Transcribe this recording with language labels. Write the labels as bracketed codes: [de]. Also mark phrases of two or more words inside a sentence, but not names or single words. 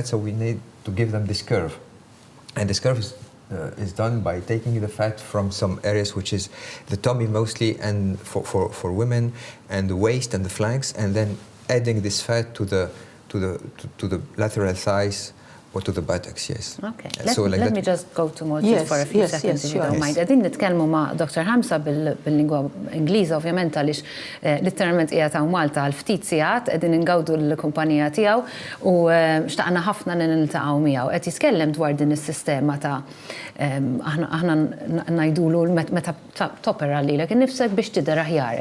[en] So we need to give them this curve, and this curve is done by taking the fat from some areas, which is the tummy mostly, and for women, and the waist and the flanks, and then adding this fat to the lateral thighs or to the buttocks, yes. Okay. Let me just go to Maltese for a few seconds, if you don't mind. [mt] Qegħdin nitkellmu ma' Dr. Hamza bil-lingwa Ingliża, ovvjament, għaliex literalment qiegħed hawn Malta għal ftit sigħat qegħdin ingawdu l-kumpanija tiegħu u xtaqna ħafna niltaqgħu miegħu. Qed jitkellem dwar din is-sistema ta' aħna ngħidulu meta topera lilek innifsek biex tidher aħjar.